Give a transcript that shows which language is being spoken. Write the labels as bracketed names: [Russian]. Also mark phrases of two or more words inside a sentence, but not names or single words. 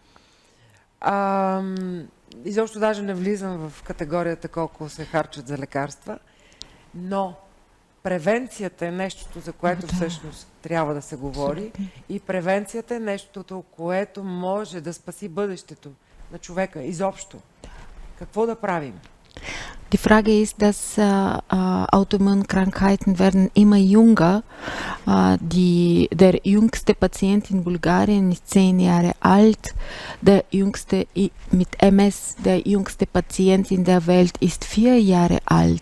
[Bulgarian] Изобщо даже не влизам в категорията колко се харчат за лекарства, но превенцията е нещото, за което всъщност трябва да се говори, и превенцията е нещото, което може да спаси бъдещето на човека изобщо. Какво да правим? [German] Die Frage ist, dass Autoimmunkrankheiten werden immer jünger. Der jüngste Patient in Bulgarien ist 10 Jahre alt. Der jüngste mit MS, der jüngste Patient in der Welt ist 4 Jahre alt.